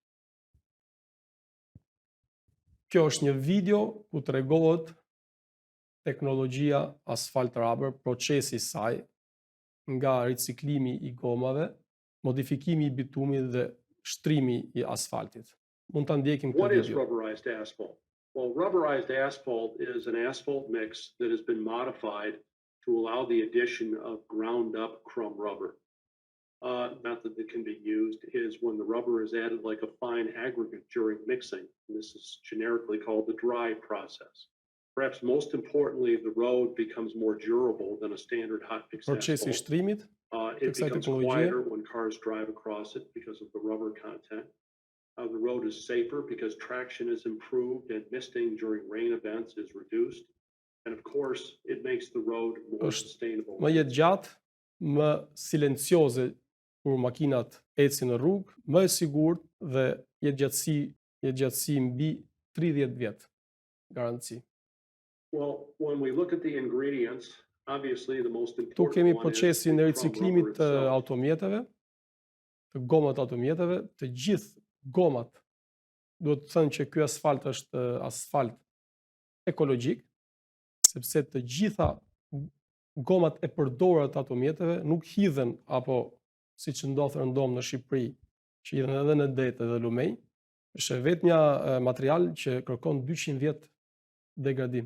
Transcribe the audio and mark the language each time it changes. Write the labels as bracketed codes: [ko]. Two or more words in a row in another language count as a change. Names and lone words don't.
[sq] Kjo është një video ku tregohet teknologjia asfalt rubber, procesi i saj, nga riciklimi i gomave, modifikimi i bitumit dhe shtrimi i asfaltit. Mund ta ndjekim këtë [en] What is [sq] video. [en] rubberized asphalt? Well, rubberized asphalt is an asphalt mix that has been modified to allow the addition of ground up crumb rubber. Method that can be used is when the rubber is added like a fine aggregate during mixing. And this is generically called the dry process. Perhaps most importantly, the road becomes more durable than a standard hot mix [sq] Procesi i [en] asphalt. [sq] shtrimit [en] It [sq] kësaj [en] becomes [sq] teknologjie [en] quieter when cars drive across it because of the rubber content. The road is safer because traction is improved and misting during rain events is reduced. And of course, it makes the road more [sq] është [en] sustainable. [sq] më jetëgjatë, më silencioze kur makinat ecin në rrugë, më e sigurt dhe jetëgjatësi mbi 30 vjet garanci. [en] Well, when we look at the ingredients, obviously the most [sq] Tu [en] important [sq] kemi [en] one is [sq] procesin [en] the [sq] e [en] crumb [sq] riciklimit [en] rubber [sq] të [en] itself. [sq] automjeteve, të gomat automjeteve, të gjithë gomat. Duhet të thënë që ky asfalt është asfalt ekologjik, sepse të gjitha gomat e përdorura të automjeteve nuk hidhen apo siç ndodh rëndom në Shqipëri, që hidhen edhe në det edhe lumenj, është vetëm një material që kërkon 200 vjet degradim.